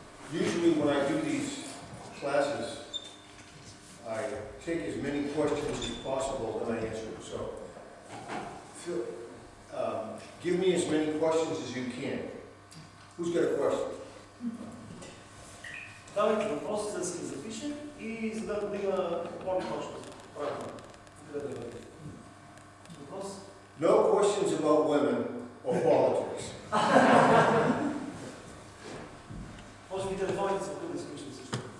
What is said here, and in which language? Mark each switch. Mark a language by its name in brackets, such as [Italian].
[English] Usually when I do these classes, I take as many questions as possible and I answer them. So give me as many questions as you can. Who's got a question? [Bulgarian] Давайте въпроси, за да се запишем и за да има какво точно. Правилно. Въпрос? [English] No questions about women or politics. [Bulgarian] Може би телефоните са тук да изключим също.